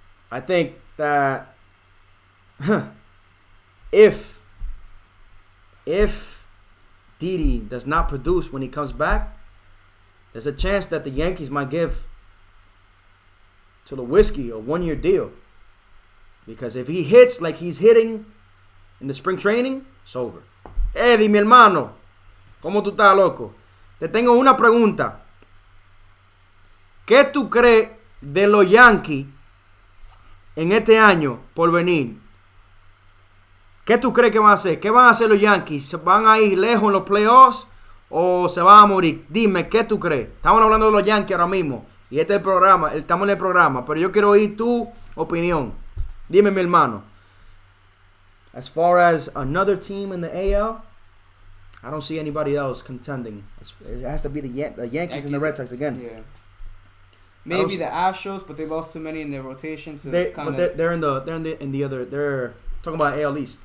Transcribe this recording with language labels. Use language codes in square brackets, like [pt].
[en] I think that if Didi does not produce when he comes back, there's a chance that the Yankees might give Tulowitzki a 1-year deal. Because if he hits like he's hitting in the spring training, it's over. [es] Eddie, mi hermano, ¿cómo tú estás, loco? Te tengo una pregunta. ¿Qué tú crees de los Yankees en este año por venir? ¿Qué tú crees que van a hacer? ¿Qué van a hacer los Yankees? ¿Se van a ir lejos en los playoffs o se van a morir? Dime, ¿qué tú crees? Estamos hablando de los Yankees ahora mismo. Y este es el programa, estamos en el programa. Pero yo quiero oír tu opinión. Dime, mi hermano. [en] As far as another team in the AL, I don't see anybody else contending. It has to be the Yankees and the Red Sox again. Yeah. Maybe the Astros, but they lost too many in their rotation. They're in the other. They're talking about AL East.